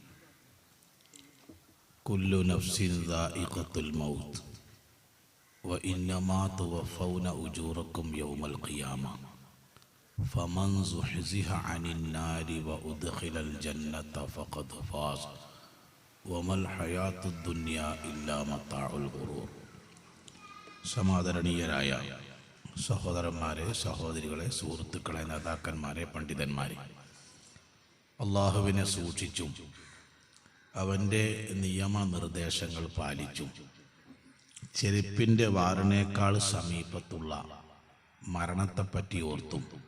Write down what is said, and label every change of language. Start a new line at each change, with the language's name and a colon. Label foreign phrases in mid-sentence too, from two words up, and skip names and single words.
Arabic: كل نفس ذائقة الموت وإنما توفون أجوركم يوم القيامة فمن زحزح عن النار وأدخل الجنة فقد فاز وما الحياة الدنيا إلا متاع الغرور.
Malayalam: സമാദരണീയരായ സഹോദരന്മാരെ, സഹോദരികളെ, സുഹൃത്തുക്കളെ, നേതാക്കന്മാരെ, പണ്ഡിതന്മാരെ, അള്ളാഹുവിനെ സൂക്ഷിച്ചും അവൻ്റെ നിയമനിർദ്ദേശങ്ങൾ പാലിച്ചും ചെരുപ്പിൻ്റെ വാറിനേക്കാൾ സമീപത്തുള്ള മരണത്തെപ്പറ്റി ഓർത്തും